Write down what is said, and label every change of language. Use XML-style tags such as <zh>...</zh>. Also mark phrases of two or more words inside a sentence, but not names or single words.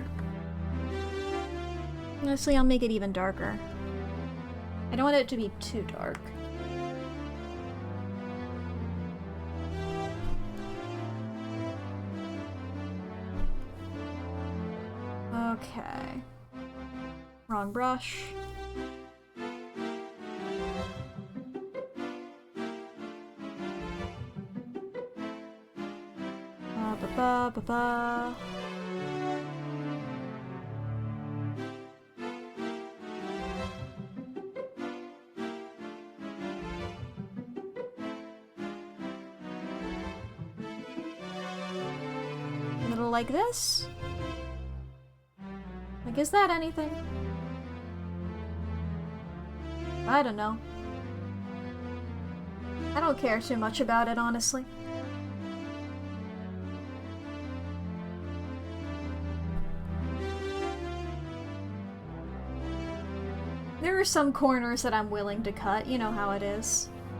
<en>Honestly, I'll make it even darker. I don't want it to be too dark. Okay. Wrong brush. Ba-ba-ba-ba. A little like this? Like, is that anything? I don't know. I don't care too much about it, honestly. There are some corners that I'm willing to cut, you know how it is.</en>